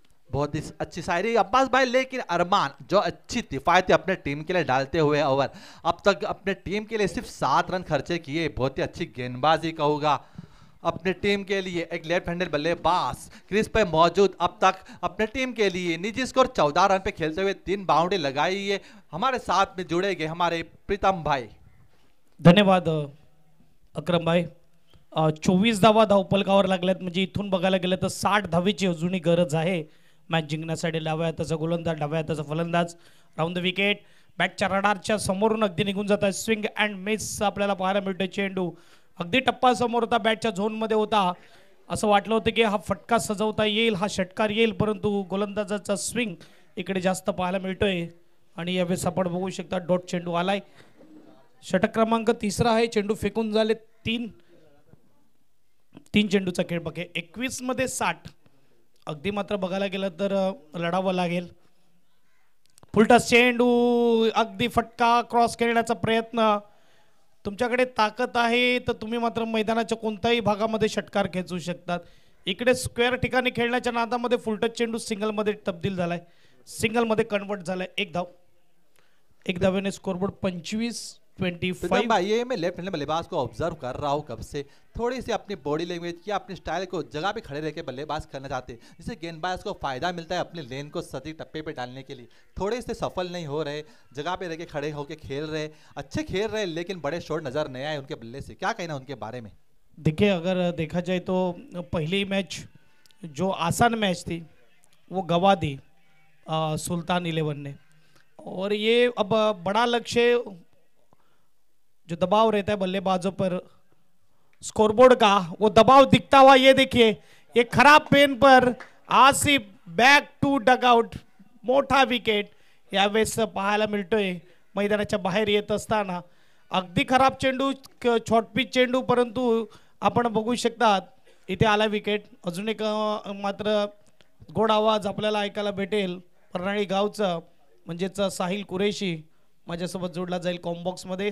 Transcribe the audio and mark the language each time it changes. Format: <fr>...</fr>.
<hi>बहुत ही अच्छी शायरी अब्बास भाई। लेकिन अरमान जो अच्छी किफायतें अपने टीम के लिए डालते हुए ओवर, अब तक अपने टीम के लिए सिर्फ 7 रन खर्चे किए। बहुत ही अच्छी गेंदबाजी कहूँगा अपने टीम के लिए। एक लेफ्ट हैंडेड बल्लेबाज क्रीज पे मौजूद, अब तक अपने टीम के लिए निजी स्कोर 14 रन पे खेलते हुए 3 बाउंड्री लगाई है। हमारे साथ में जुड़े गए हमारे प्रीतम भाई। धन्यवाद अकरम भाई।</hi> <mr>24 धावा धावपलकावर लागल्यात, म्हणजे इथून बघायला गेलं तर 60 धावेची अजूनही गरज आहे मॅच जिंकण्यासाठी डाव्या हाताचा गोलंदाज, डाव्या हाताचा फलंदाज. राऊंड द विकेट, बॅटच्या रडारच्या समोरून अगदी निघून जात आहे. स्विंग अँड मिस आपल्याला पाहायला मिळतोय. चेंडू अगदी टप्पा समोर होता, बॅटच्या झोनमध्ये होता. असं वाटलं होतं की हा फटका सजवता येईल, हा षटकार येईल, परंतु गोलंदाजाचा स्विंग इकडे जास्त पाहायला मिळतोय. आणि यावेळेस आपण बघू शकता डॉट चेंडू आलाय. षटक क्रमांक 3 आहे. चेंडू फेकून झाले 3 चेंडूचा खेळ बघे. 21 मध्ये 60. अगदी मात्र बघायला गेलं तर लढावं लागेल. फुलटॉस चेंडू, अगदी फटका, क्रॉस खेळण्याचा प्रयत्न. तुमच्याकडे ताकद आहे तर तुम्ही मात्र मैदानाच्या कोणत्याही भागामध्ये षटकार खेचू शकतात. इकडे स्क्वेअर ठिकाणी खेळण्याच्या नादामध्ये फुलटच चेंडू सिंगलमध्ये तब्दील झालाय, सिंगलमध्ये कन्वर्ट झालाय. एक धाव, एक धावेने स्कोरबोर्ड 25-25.</mr> <hi>भाई ये मैं लेफ्ट हैंड बल्लेबाज को ऑब्जर्व कर रहा हूँ कब से, थोड़ी सी अपनी बॉडी लैंग्वेज या अपनी स्टाइल को जगह पे खड़े रह के बल्लेबाज करना चाहते हैं, जिससे गेंदबाज को फायदा मिलता है अपने लेन को सटीक टप्पे पे डालने के लिए. थोड़े से सफल नहीं हो रहे, जगह पे रह के खड़े होके खेल रहे, अच्छे खेल रहे, लेकिन बड़े शॉट नजर नहीं आए उनके बल्ले से. क्या कहना उनके बारे में? देखिए, अगर देखा जाए तो पहली मैच जो आसान मैच थी वो गवा दी सुल्तान 11 ने, और ये अब बड़ा लक्ष्य जो दबाव रहता है बल्लेबाजों पर स्कोरबोर्ड का, वो दबाव दिखता हुआ ये देखिए, ये खराब पेन पर आसिफ</hi> <en>Back to dugout.</en> <mr>मोठा विकेट यावेळेस पाहायला मिळतोय मैदानाच्या बाहेर येत असताना. अगदी खराब चेंडू, शॉर्ट पिच चेंडू, परंतु आपण बघू शकतात इथे आला विकेट. अजून एक मात्र गोड आवाज आपल्याला ऐकायला भेटेल परनाळी गावचा, म्हणजेच साहिल कुरेशी माझ्यासोबत जोडला जाईल कॉम्बॉक्स मध्ये.</mr>